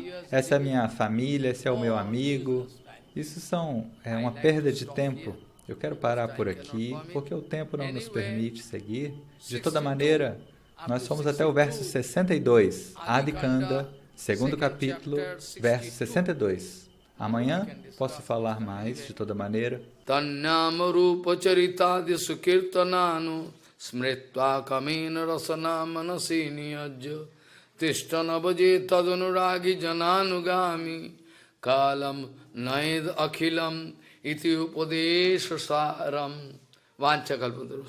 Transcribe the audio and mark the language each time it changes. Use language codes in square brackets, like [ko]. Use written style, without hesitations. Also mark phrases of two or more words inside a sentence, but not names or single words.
[pt] Essa é a minha família, esse é o meu amigo. Isso é uma perda de tempo. Eu quero parar por aqui, porque o tempo não nos permite seguir. De toda maneira, nós fomos até o verso 62, Adikanda, segundo capítulo, verso 62. Amanhã posso falar mais, de toda maneira. [sa] Tannama rupa charitadi sukirtananu smritva kamena rasana manasi niyajya tishtana bhaje tadunuragi jananugami kalam naid akhilam iti upadesha saram vancha kalpadurus.